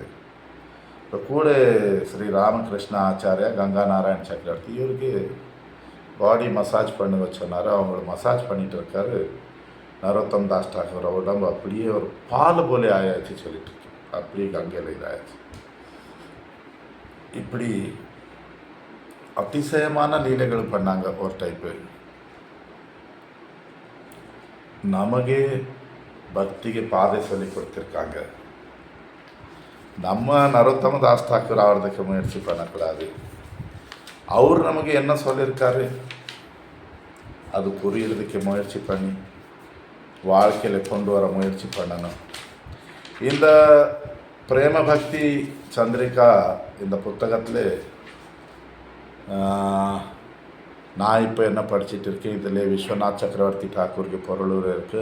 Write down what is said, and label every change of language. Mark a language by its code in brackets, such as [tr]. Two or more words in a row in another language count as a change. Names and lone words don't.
[ta] இப்போ கூட ஸ்ரீ ராமகிருஷ்ண ஆச்சாரியா, கங்கா நாராயண் சக்கரவர்த்தி இவருக்கு [en] body massage [ta] பண்ணி வச்சோன்னாரு. அவங்கள மசாஜ் பண்ணிட்டு இருக்காரு. நரோத்தம் தாஸ் டாக்கூர் உடம்பு அப்படியே ஒரு பால் போல ஆயாச்சு சொல்லிட்டு இருக்கு. அப்படியே கங்கையில் இதாயாச்சு. இப்படி அதிசயமான லீலைகள் பண்ணாங்க ஒரு டைப்பு. நமக்கு பக்திக்கு பாதை சொல்லி கொடுத்துருக்காங்க. நம்ம நரோத்தம தாஸ் டாக்கூர் ஆகிறதுக்கு முயற்சி பண்ணக்கூடாது. அவர் நமக்கு என்ன சொல்லியிருக்காரு அது புரியறதுக்கு முயற்சி பண்ணி வாழ்க்கையில் கொண்டு வர முயற்சி பண்ணணும். இந்த பிரேம பக்தி சந்திரிகா இந்த புத்தகத்தில் நான் இப்போ என்ன படிச்சுட்டு இருக்கேன், இதில் விஸ்வநாத் சக்கரவர்த்தி டாக்கூருக்கு பொருளூர் இருக்குது.